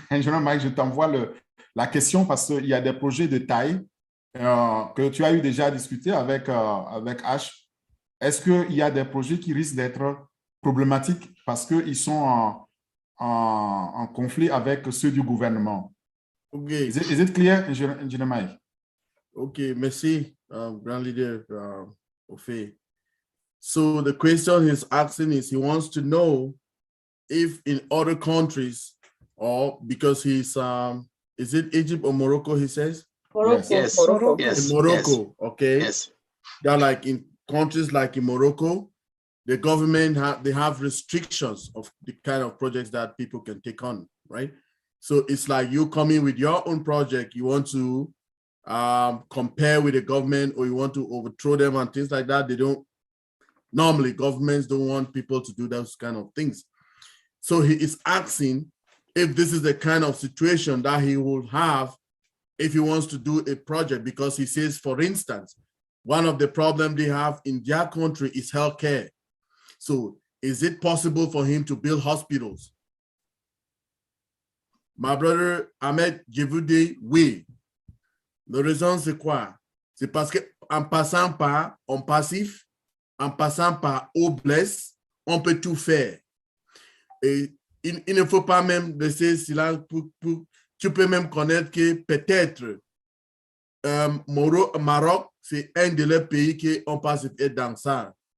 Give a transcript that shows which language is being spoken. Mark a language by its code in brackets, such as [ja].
[fr] Ingénieur Mike, je t'envoie la question parce qu'il y a des projets de taille que tu as eu déjà à discuter avec H. Est-ce qu'il y a des projets qui risquent d'être problématiques parce qu'ils sont en conflit avec ceux du gouvernement? [en] Okay. Is it clear, Engineer Mike? [fr] Okay, merci, Grand Leader Ofe. [en] So the question he's asking is he wants to know if in other countries, or because he's, is it Egypt or Morocco, he says? Morocco. Yes. Morocco. Yes. In Morocco, Yes. okay. Yes. They're like in countries like in Morocco, the government they have restrictions of the kind of projects that people can take on, right? So it's like you come in with your own project, you want to compare with the government or you want to overthrow them and things like that. They don't, normally governments don't want people to do those kind of things. So he is asking if this is the kind of situation that he will have if he wants to do a project, because he says, for instance, one of the problems they have in their country is healthcare. So is it possible for him to build hospitals? My brother [fr] Ahmed, je vous dis oui. La raison, c'est quoi? C'est parce qu'en passant par onpassive, en passant par Obless, on peut tout faire. Et il ne faut pas même laisser cela tu peux même connaître que peut-être Maroc, c'est un de leurs pays qui onpassive est dans ça.